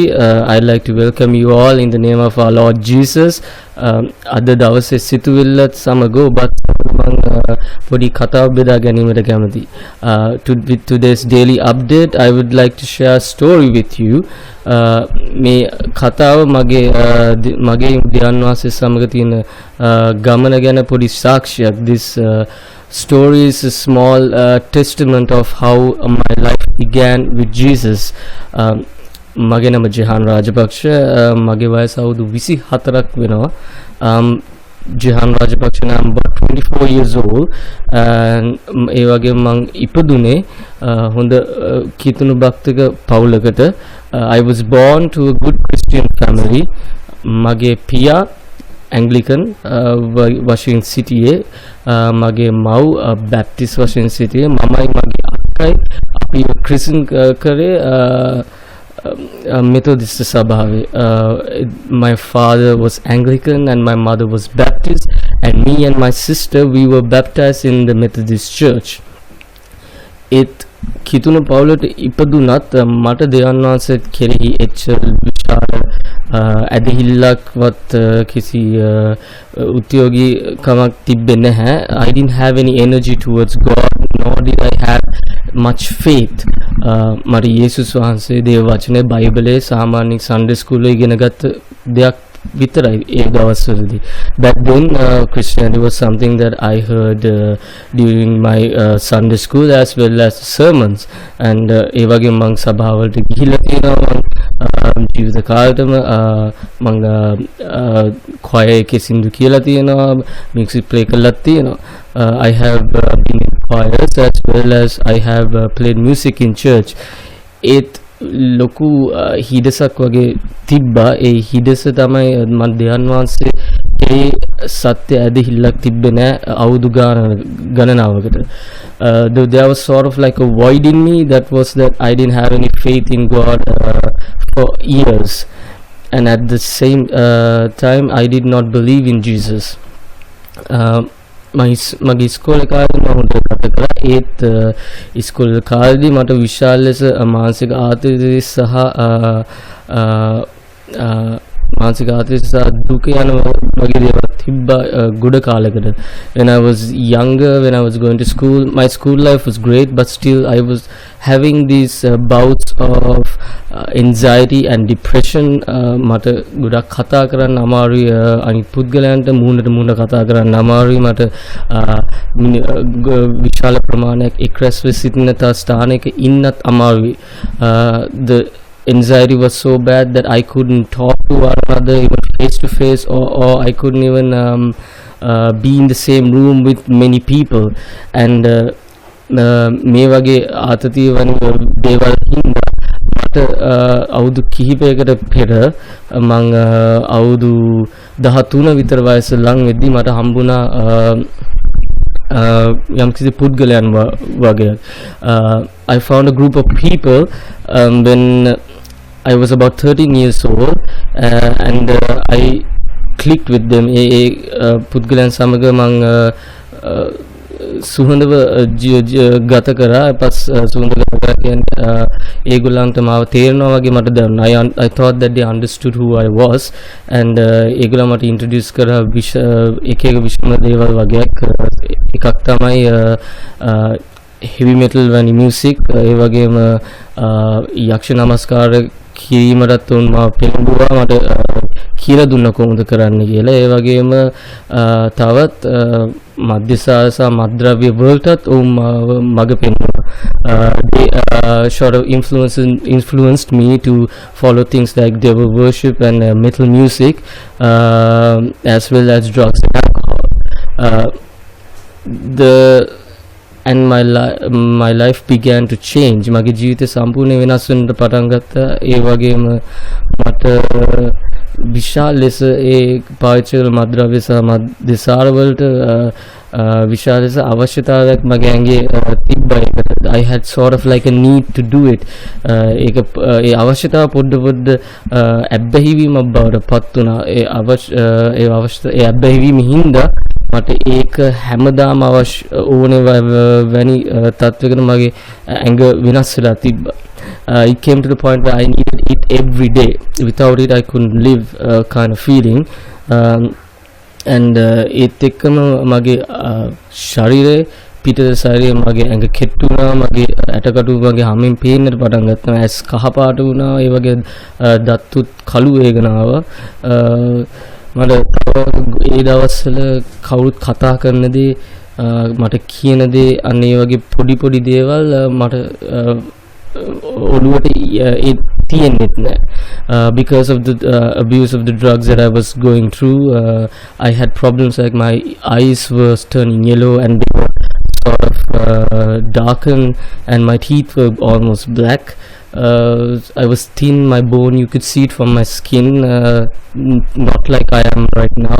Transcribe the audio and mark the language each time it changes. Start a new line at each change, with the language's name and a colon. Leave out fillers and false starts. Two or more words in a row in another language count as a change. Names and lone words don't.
English: I'd like to welcome you all in the name of our Lord Jesus.
Sinhala: අද දවසේ සිතුවිල්ලත් සමග ඔබත් මම පොඩි කතාවක් බෙදා ගැනීමට කැමැති.
English: With today's daily update, I would like to share a story with you.
Sinhala: මේ කතාව මගේ ධ්‍යාන වාසය සමග තියෙන ගමන ගැන පොඩි සාක්ෂියක්.
English: This story is a small testament of how my life began with Jesus.
Sinhala: මගේ නම ජෙහාන් රාජපක්ෂ. මගේ වයස අවුරුදු 24ක් වෙනවා.
English: ජෙහාන් රාජපක්ෂ නම් 24 years old.
Sinhala: ඒ වගේ මං ඉපදුනේ හොඳ කිතුණු භක්තික පවුලකට.
English: I was born to a good Christian family.
Sinhala: මගේ පියා Anglican වශයෙන් සිටියේ. මගේ මව් බැප්ටිස්ට් වශයෙන් සිටියේ. මමයි මගේ අක්කයි අපි ක්‍රිස්තියානි කරේ Methodist සභාවේ.
English: My father was Anglican and my mother was Baptist, and me and my sister, we were baptized in the Methodist church.
Sinhala: කිතුණු පවුලට ඉපදුනත් මට දෙවියන් වහන්සේ කෙරෙහි එච්චර විශාල ඇදහිල්ලක්වත් කිසි උද්‍යෝගීකමක් තිබෙන්නේ නැහැ.
English: I didn't have any energy towards God, nor did I have much faith.
Sinhala: මට යේසුස් වහන්සේ දේව වචනේ බයිබලයේ සාමාන්‍ය
English: Sunday school
Sinhala: එකේ ඉගෙනගත්ත දෙයක් විතරයි ඒ දවස්වලදී.
English: Back then Christianity was something that I heard during my Sunday school as well as sermons, and
Sinhala: ඒ වගේ මම සභාවලට ගිහිල්ලා තියෙනවා. ජීවිත කාලෙටම මම choir එකේ සින්දු කියලා තියෙනවා,
English: music play
Sinhala: කරලා තියෙනවා.
English: I have been in choirs as well as I have played music in church.
Sinhala: ඒත් ලොකු හිඩසක් වගේ තිබ්බා. ඒ හිඩස තමයි මම දෙවියන් වහන්සේ ඒ සත්‍ය ඇදහිල්ලක් තිබ්බේ නෑ අවුරුදු ගණනාවකට.
English: There was sort of like a void in me, that was that I didn't have any faith in God for years, and at the same time I did not believe in Jesus.
Sinhala: මගේ ඉස්කෝලේ කාලේ මම හොඳට ගත කළා. ඒත් ඉස්කෝලේ කාලේදී මට විශාල ලෙස මානසික ආතතිය සහ දුක යන වගේ දේවල් තිබ්බා ගොඩ කාලයකට.
English: When I was younger, when I was going to school, my school life was great, but still I was having these bouts of anxiety and depression.
Sinhala: මට ගොඩක් කතා කරන්න අමාරුයි. අනිත් පුද්ගලයන්ට මූණට මූණ කතා කරන්න අමාරුයි. මට විශාල ප්‍රමාණයක් එක්රැස් වෙ සිටින ස්ථානයක ඉන්නත් අමාරුයි.
English: The anxiety was so bad that I couldn't talk to one another even face to face, or I couldn't even be in the same room with many people.
Sinhala: And මේ වගේ ආතතිය වන දේවල් හින්දා මට අවුරුදු කිහිපයකට පෙර මම අවුරුදු 13 විතර වයස ලං වෙද්දී මට හම්බුණා යම්කිසි පුද්ගලයන් වගේ.
English: I found a group of people when I was about 13 years old, and I clicked with them.
Sinhala: පුද්ගලයන් සමග මම සුහඳව ගත කරා. පස් සුහඳ ගත කරා කියන්නේ ඒගොල්ලන්ට මාව තේරෙනවා වගේ මට දැනුණා.
English: I thought that they understood who I was, and
Sinhala: ඒගොල්ලන් මට introduce කරා එක විෂම දේවල් වගේක්. එකක් තමයි
English: heavy metal
Sinhala: වැනි music, ඒ වගේම යක්ෂ නමස්කාර කිරීමටත් උන් මාව පෙළඹුවා, මට කියලා දුන්න කොහොමද කරන්න කියලා. ඒ වගේම තවත් මධ්‍යසාර සහ මත්ද්‍රව්‍ය වලටත් උන් මඟ පෙන්වුවා.
English: They sort of influenced me to follow things like devil worship and metal music, as well as drugs and alcohol. And my life began to change.
Sinhala: මගේ ජීවිතය සම්පූර්ණයෙන් වෙනස් වෙන්න පටන් ගත්තා. ඒ වගේම මට විශාල ලෙස ඒ පාවිච්චි කරන මත්ද්‍රව්‍ය සහ මද්යසාර වලට විශාල ලෙස අවශ්‍යතාවයක් මගේ ඇඟේ තිබ්බා.
English: I had sort of like a need to do it.
Sinhala: ඒක ඒ අවශ්‍යතාව පොඩ ඇබ්බැහිවීමක් බවට පත් වුණා. ඒ ඇබ්බැහිවීම හින්දා මට ඒක හැමදාම ඕනේ වැනි තත්වයකට මගේ ඇඟ වෙනස් වෙලා තිබ්බා.
English: It came to the point where I needed it every day. Without it I couldn't live, kind of feeling.
Sinhala: And ඒත් එක්කම මගේ ශරීරයේ පිටත ශරීරය මගේ ඇඟ කෙට්ටු වුණා, මගේ ඇටකටු මගේ හැමෙන් පේන්නට පටන් ගත්තා, ඇස් කහපාට වුණා, ඒ වගේ දත්තුත් කළු වේගන ආවා. මට ඒ දවස්වල කවුරුත් කතා කරන දේ, මට කියන දේ, අන්න ඒ වගේ පොඩි දේවල් මට ඔළුවට තියෙන්නෙත් නෑ.
English: Because of the abuse of the drugs that I was going through, I had problems like my eyes were turning yellow and they were sort of darkened, and my teeth were almost black. I was thin, my bone, you could see it from my skin, not like I am right now.